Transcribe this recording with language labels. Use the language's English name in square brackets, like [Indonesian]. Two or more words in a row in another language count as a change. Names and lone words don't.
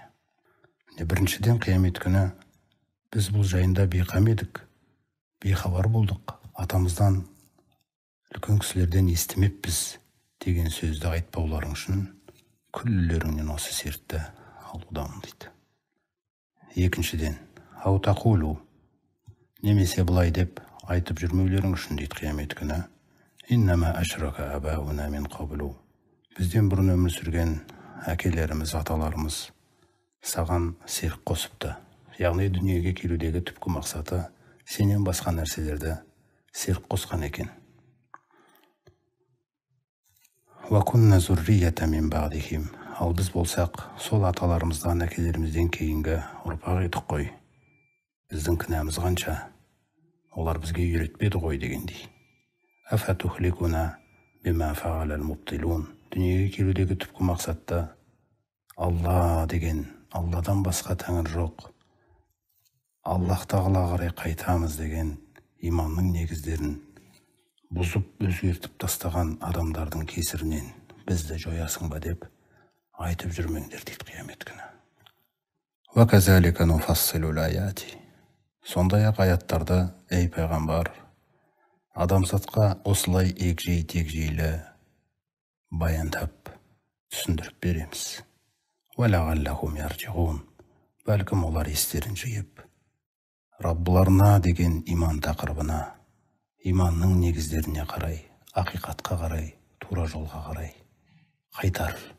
[Kazakh] Біріншіден, қиямет күні біз бұл жайында бейқам едік, бейхабар болдық, атамыздан, үлкен кісілерден естімеппіз деген сөзді айтпауларың үшін күллеріңнен осы сертті алудамын дейді. Екіншіден, [Arabic] أو تقولوا, [Kazakh] немесе былай деп айтып жүрмеулерің үшін дейді қиямет күні, [Arabic] إنما أشرك آباؤنا من قبل, [Kazakh] бізден бұрын өмір сүрген әкелеріміз, аталарымыз саған серік қосыпты. Яғни дүниеге келудегі түпкі мақсаты сенен басқа нәрселерді серік қосқан екен. [Arabic] وكنا ذرية من بعدهم, [Kazakh] ал біз болсақ сол аталарымыздан, әкелерімізден кейінгі ұрпақ едік қой. Біздің кінәміз қанша, олар бізге үйретпеді ғой дегендей. [Arabic] أفتهلكنا بما فعل المبطلون, [Kazakh] дүниеге келудегі түпкі мақсатты Алла деген, Алладан басқа тәңір жоқ, Аллах Тағала қарай қайтамыз деген иманның негіздерін бұзып өзгертіп тастаған адамдардың кесірінен бізді жоясың ба деп айтып жүрмеңдер дейді қиямет күні. [Arabic] وكذلك نفصل الآيات, [Kazakh] сондай-ақ аяттарды, ей пайғамбар, адамзатқа осылай егжей-тегжейлі баяндап түсіндіріп береміз. [Arabic] ولعلهم يرجعون, [Kazakh] бәлкім олар естерін жиып, Раббыларына деген иман тақырыбына, иманның негіздеріне қарай, ақиқатқа қарай, тура жолға қарай қайтар.